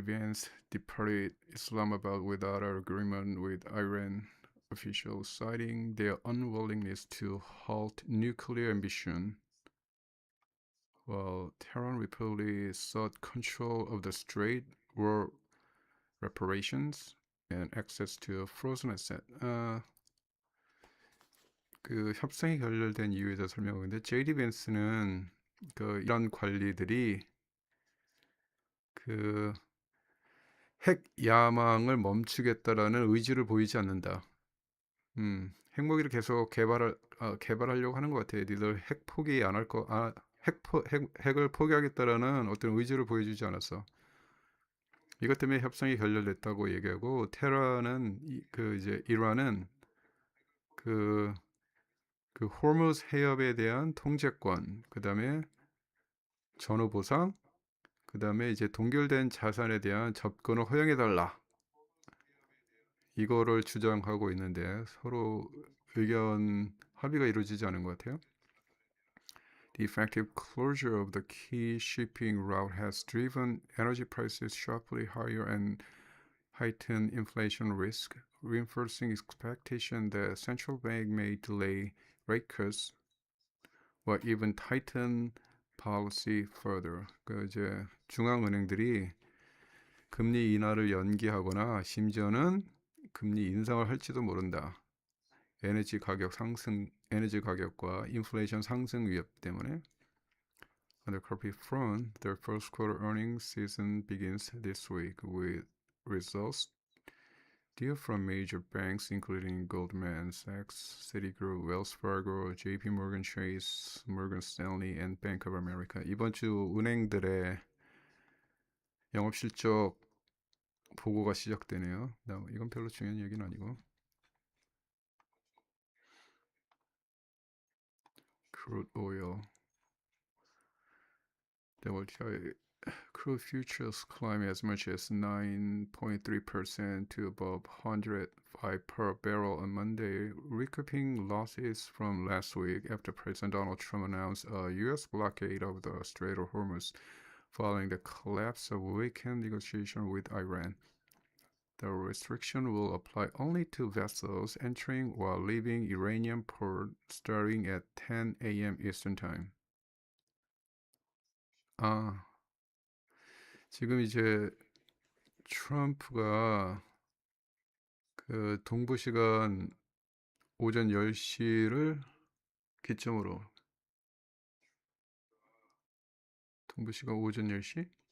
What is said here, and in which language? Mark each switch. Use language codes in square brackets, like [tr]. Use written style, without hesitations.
[en] Vance departed Islamabad without an agreement with Iran officials, citing their unwillingness to halt nuclear ambition. While Tehran reportedly sought control of the strait, war reparations, and access to a frozen asset. [ko] 그 협상이 결렬된 이유에 대해서 설명하는데 J.D. 벤스는 그 이란 관리들이 그 핵 야망을 멈추겠다라는 의지를 보이지 않는다. 핵무기를 계속 개발하려고 하는 것 같아요. 니들 핵 포기 안 할 거, 핵을 포기하겠다라는 어떤 의지를 보여주지 않았어. 이것 때문에 협상이 결렬됐다고 얘기하고 테라는 이제 이란은 그 호르무즈 해협에 대한 통제권, 그 다음에 전후 보상, 그 다음에 이제 동결된 자산에 대한 접근을 허용해달라. 이거를 주장하고 있는데 서로 의견 합의가 이루어지지 않은 것 같아요. [en] The effective closure of the key shipping route has driven energy prices sharply higher and heightened inflation risk, reinforcing expectation that central bank may delay rate cuts or even tighten policy further. [ko] 그 이제 중앙은행들이 금리 인하를 연기하거나 심지어는 금리 인상을 할지도 모른다. 에너지 가격과 인플레이션 상승 위협 때문에. [en] On the corporate front, their first quarter earnings season begins this week with results due from major banks including Goldman Sachs, Citigroup, Wells Fargo, JP Morgan Chase, Morgan Stanley, and Bank of America. [ko] 이번 주 은행들의 영업 실적 보고가 시작되네요. 이건 별로 중요한 얘기는 아니고. [en] Crude oil. WTI crude futures climb as much as 9.3% to above 105 per barrel on Monday, recouping losses from last week after President Donald Trump announced a U.S. blockade of the Strait of Hormuz following the collapse of weekend negotiations with Iran. The restriction will apply only to vessels entering while leaving Iranian port starting at 10 a.m. Eastern Time. [ko] 아, 지금 이제 트럼프가 그 동부 시간 오전 10시를 기점으로 동부 시간 오전 10시?